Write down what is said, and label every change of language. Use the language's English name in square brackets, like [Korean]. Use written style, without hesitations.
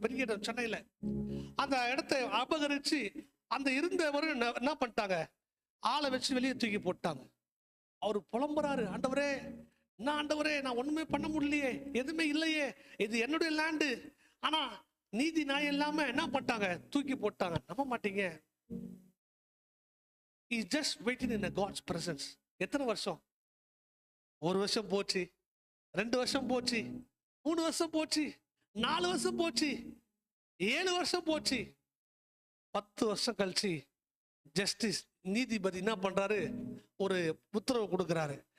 [Tamil] பெரிய சென்னையில அந்த இடத்தை அபகரிச்சு அந்த இருந்தவரும் என்ன பண்ணிட்டாங்க, ஆளை வச்சு வெளியே தூக்கி போட்டாங்க. அவர் புலம்புறாரு, ஆண்டவரே என்ன ஆண்டவரே, நான் ஒண்ணுமே பண்ண முடியலையே, எதுவுமே இல்லையே, இது என்னுடைய லேண்டு. ஆனா நீதி நியாயம் இல்லாம என்ன பண்ணிட்டாங்க, தூக்கி போட்டாங்க. நம்ப மாட்டீங்க. [English] He's just waiting in a God's presence. [Tamil] எத்தனை வருஷம்? 1 வருஷம் போச்சு, 2 வருஷம் போச்சு, 3 வருஷம் போச்சு, 4 வருஷம் போச்சு, 7 வருஷம் போச்சு. 10 வருஷம் கழிச்சு ஜஸ்டிஸ் நீதிபதி என்ன பண்றாரு, ஒரு உத்தரவு கொடுக்கிறாரு.